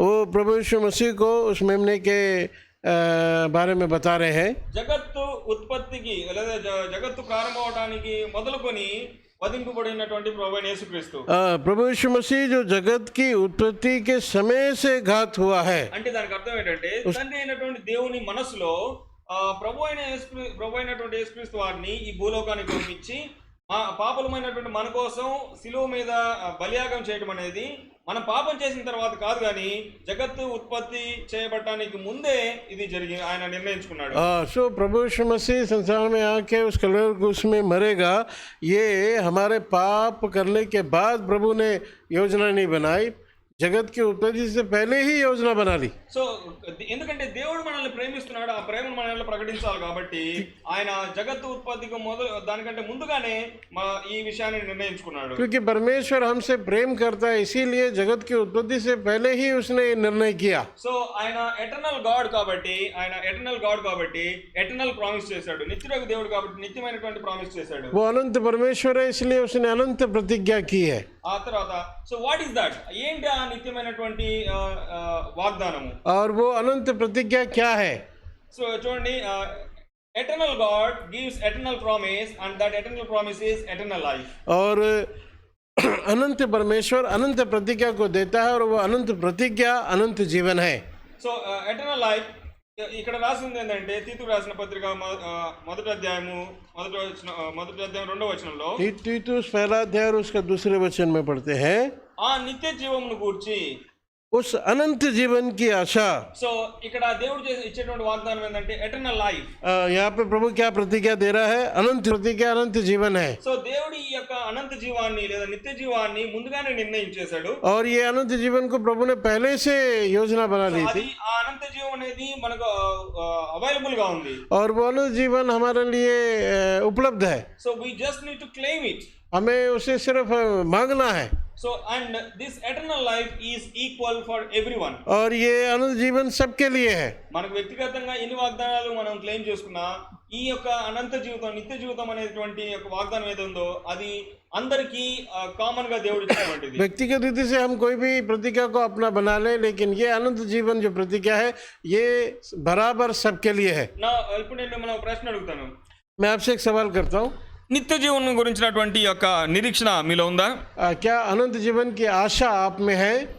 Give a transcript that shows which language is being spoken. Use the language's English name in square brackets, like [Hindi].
[Hindi] वो प्रभु यीशु मसीह को उस मेमने के बारे में बता रहे हैं. [Telugu] జగత్తు ఉత్పత్తికి లేదా జగత్తు ప్రారంభమవడానికి మొదలుకొని వధింపబడినటువంటి ప్రభువైన యేసుక్రీస్తు. [Hindi] प्रभु यीशु मसीह जो जगत की उत्पत्ति के समय से घात हुआ है. [Telugu] అంటే దానికి అర్థం ఏంటంటే తండ్రి అయినటువంటి దేవుని మనసులో ప్రభు అయినటువంటి యేసుక్రీస్తు వారిని ఈ భూలోకానికి పంపించి పాపలమైనటువంటి మన కోసం శిలువ మీద బలియాగం చేయడం అనేది మనం పాపం చేసిన తర్వాత కాదు, కానీ జగత్తు ఉత్పత్తి చేయబడటానికి ముందే ఇది జరిగింది. ఆయన నిర్ణయించుకున్నాడు. [Hindi] सो प्रभु यीशु मसीह संसार में आके उस कलर क्रूस में मरेगा, ये हमारे पाप करने के बाद प्रभु ने योजना नहीं बनाई, जगत की उत्पत्ति से पहले ही योजना बना ली. [Telugu] సో ఎందుకంటే దేవుడు మనల్ని ప్రేమిస్తున్నాడు, ఆ ప్రేమను మనల్ని ప్రకటించాలి కాబట్టి ఆయన జగత్తు ఉత్పత్తికి దానికంటే ముందుగానే ఈ విషయాన్ని నిర్ణయించుకున్నాడు. [Hindi] क्योंकि परमेश्वर हमसे प्रेम करता है, इसीलिए जगत की उत्पत्ति से पहले ही उसने निर्णय किया. [Telugu] సో ఆయన ఎటర్నల్ గాడ్ కాబట్టి ఎటర్నల్ ప్రామిస్ చేశాడు. నిత్యుడగు దేవుడు కాబట్టి నిత్యమైనటువంటి ప్రామిస్ చేశాడు. [Hindi] वो अनंत परमेश्वर है, इसलिए उसने अनंत प्रतिज्ञा की है. [Telugu] ఆ తర్వాత [English] so what is that, [Telugu] ఏంటి ఆ నిత్యమైనటువంటి వాగ్దానము? [Hindi] और वो अनंत प्रतिज्ञा क्या है? [Telugu] సో చూడండి, [English] eternal God gives eternal promise and that eternal promise is eternal life. [Hindi] और अनंत परमेश्वर अनंत प्रतिज्ञा को देता है और वो अनंत प्रतिज्ञा अनंत जीवन है. [Telugu] సో eternal life ఇక్కడ రాసింది ఏంటంటే తీతుకు రాసిన పత్రిక 1వ అధ్యాయం 2వ వచనంలో, [Hindi] तीतुस 1 अध्याय और उसका 2 वचन में पढ़ते हैं, [Telugu] ఆ నిత్య జీవమును గూర్చి, [Hindi] उस अनंत जीवन की आशा. [Telugu] సో ఇక్కడ దేవుడు ఇచ్చేటువంటి వాగ్దానం ఏంటంటే ఎటర్నల్ లైఫ్. [Hindi] यहाँ पे प्रभु क्या प्रतिज्ञा दे रहा है? अनंत प्रतिज्ञा, अनंत जीवन है. [Telugu] సో దేవుడు ఈ యొక్క అనంత జీవాన్ని లేదా నిత్య జీవాన్ని ముందుగానే నిర్ణయించేశాడు. [Hindi] और ये अनंत जीवन को प्रभु ने पहले से योजना बना ली थी. [Telugu] ఆ అనంత జీవం అనేది మనకు అవైలబుల్ గా ఉంది. [Hindi] और वो अनंत जीवन हमारे लिए उपलब्ध है. [English] So we just need to claim it. [Hindi] हमें उसे सिर्फ मांगना है. [English] So and this eternal life is equal for everyone. [Hindi] और ये अनंत जीवन सबके लिए है. [Telugu] మనకు వ్యక్తిగతంగా ఎన్ని వాగ్దానాలు మనం క్లెయిమ్ చేసుకున్నా ఈ యొక్క అనంత జీవితం, నిత్య జీవితం అనేటువంటి యొక్క వాగ్దానం ఏది ఉందో అది అందరికీ కామన్ గా దేవుడు ఇచ్చినటువంటిది. [Hindi] व्यक्तिगत रीति से हम कोई भी प्रतिज्ञा को अपना बना लें, लेकिन ये अनंत जीवन जो प्रतिज्ञा है ये बराबर सबके लिए है. [Telugu] నా ఇప్పుడు నేను మిమ్మల్ని ఒక ప్రశ్న అడుగుతాను. [Hindi] मैं आपसे एक सवाल करता हूँ, [Telugu] నిత్య జీవనం గురించినటువంటి యొక్క నిరీక్షణ మీలో ఉందా? [Hindi] क्या अनंत जीवन की आशा आप में है?